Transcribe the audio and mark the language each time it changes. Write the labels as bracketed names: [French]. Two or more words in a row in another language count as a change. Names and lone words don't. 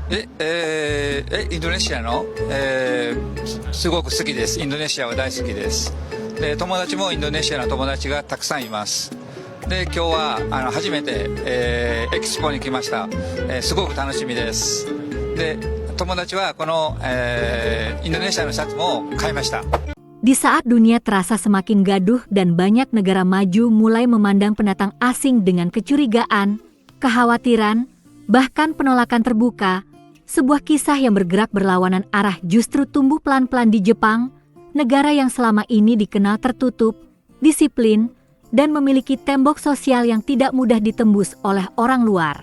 [Japanese] インドネシアの、すごく好きです。インドネシアは大好きです。で、友達もインドネシアの友達がたくさんいます。で、今日は初めて、エキスポに来ました。すごく楽しみです。で、友達はこの、インドネシアのシャツも買いました。 [Indonesian] Di saat dunia terasa semakin gaduh dan banyak negara maju mulai memandang pendatang asing dengan kecurigaan, kekhawatiran, bahkan penolakan terbuka, sebuah kisah yang bergerak berlawanan arah justru tumbuh pelan-pelan di Jepang, negara yang selama ini dikenal tertutup, disiplin, dan memiliki tembok sosial yang tidak mudah ditembus oleh orang luar.